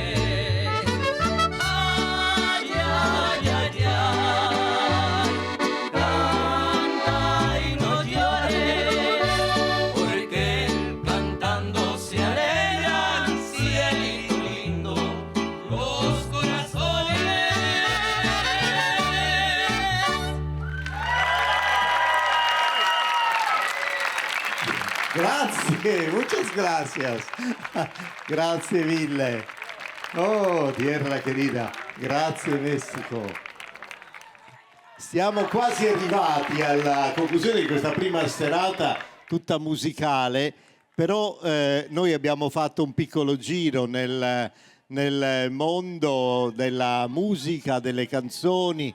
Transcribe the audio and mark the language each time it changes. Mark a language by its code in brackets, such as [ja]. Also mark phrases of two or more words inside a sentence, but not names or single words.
[es] Ay, ay, ay, ay, canta y no llores, porque cantando se alegran, cielito lindo, los corazones. Grazie, muchas gracias. [it] Grazie mille. [es] Oh, tierra querida. [it] Grazie Messico. Siamo quasi arrivati alla conclusione di questa prima serata tutta musicale, però noi abbiamo fatto un piccolo giro nel mondo della musica, delle canzoni.